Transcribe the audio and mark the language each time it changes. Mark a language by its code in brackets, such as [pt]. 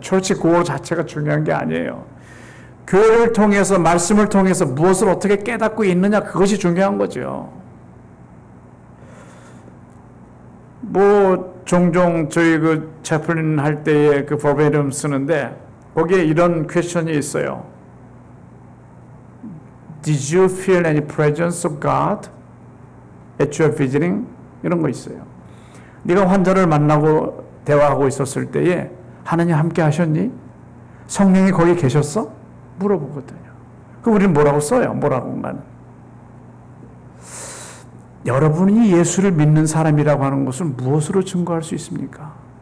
[ko] 처치 고어 자체가 중요한 게 아니에요. 교회를 통해서, 말씀을 통해서 무엇을 어떻게 깨닫고 있느냐, 그것이 중요한 거죠. 종종 저희 채플린 할 때에 버베름 쓰는데, 거기에 이런 퀘션이 있어요. [en] Did you feel any presence of God at your visiting? [ko] 이런 거 있어요. 네가 환자를 만나고 대화하고 있었을 때에 하나님 함께 하셨니? 성령이 거기 계셨어? 물어보거든요. 그럼 우리는 뭐라고 써요? 뭐라고만. 여러분이 예수를 믿는 사람이라고 하는 것을 무엇으로 증거할 수 있습니까?